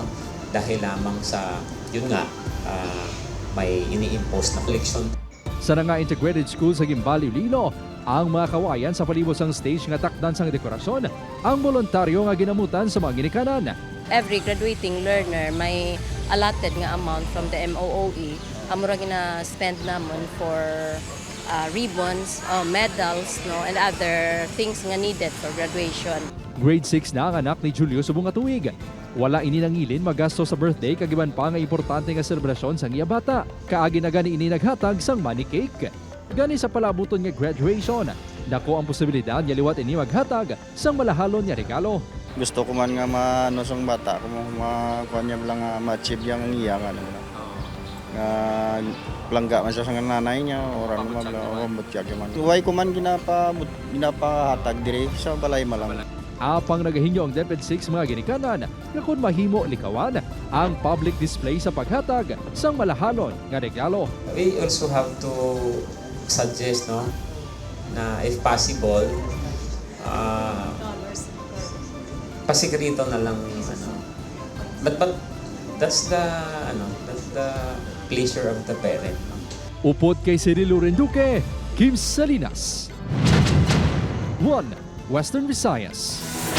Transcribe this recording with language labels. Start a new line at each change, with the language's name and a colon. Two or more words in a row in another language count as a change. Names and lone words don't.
Filipino: Dahil lamang sa, yun nga, may ini-impose na collection.
Hiligaynon: Sa nga integrated school sa Gimbali, Lilo, ang mga kawayan sa palibot sang stage nga takdan sang dekorasyon, ang voluntaryo nga ginamutan sa mga ginikanan.
English: Every graduating learner may allotted nga amount from the MOOE.
Hiligaynon: Amura gina-spend namon
English: for ribbons, medals, no, and other things nga needed for graduation.
Hiligaynon: Grade 6 na ang anak ni Julio subong nga tuig. Wala ini nangilin magasto sa birthday kag iban pa nga importante nga selebrasyon sang iya bata. Kaagi na gani ini naghatag sang money cake. Gani sa palabuton nga graduation, dako ang posibilidad nga liwat ini maghatag sang malahalon nga regalo. Gusto ko man nga maano sang bata, kung kanya lang ma-achieve yang iya nga nga langga man siya sa nanay niya, orang naman mabutiyag man. Tuway ko man ginapahatag diri sa balay malang. Apang nagahinyo ang DepEd 6 mga ginikanan nga kung mahimo likawan ang public display sa paghatag sang malahalon nga regalo.
English: We also have to suggest, no, na if possible,
Hiligaynon: pasikrito na lang, ano.
English: But that's the pleasure of the parent. No?
Hiligaynon: Upod kay Cirilo Renduque, Kim Salinas. 1 Western Visayas.